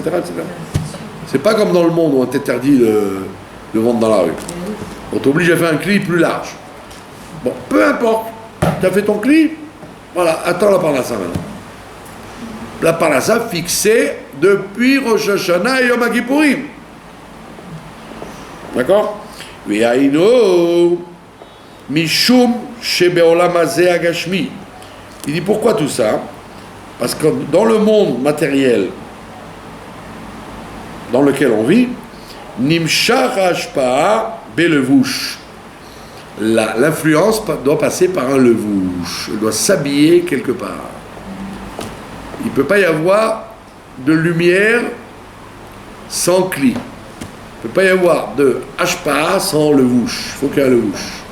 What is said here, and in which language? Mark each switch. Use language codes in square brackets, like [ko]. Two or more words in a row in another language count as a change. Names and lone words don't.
[fr] C'est pas comme dans le monde où on t'interdit de vendre dans la rue. On t'oblige à faire un cli plus large. Bon, peu importe, tu as fait ton cli, voilà, attends la parnassa maintenant. La parnassa fixée depuis Rosh Hashanah et Yom Kippourim. D'accord? [he] ואינו משום שבעולם הזה הגשמי. [fr] Il dit pourquoi tout ça? Parce que dans le monde matériel dans lequel on vit, [he] נמשך השפעה בלבוש. [fr] L'influence doit passer par un levouche. Elle doit s'habiller quelque part. Il ne peut pas y avoir de lumière sans cli. Il ne peut pas y avoir de hashpa'a sans levouche. Il faut qu'il y ait un levouche.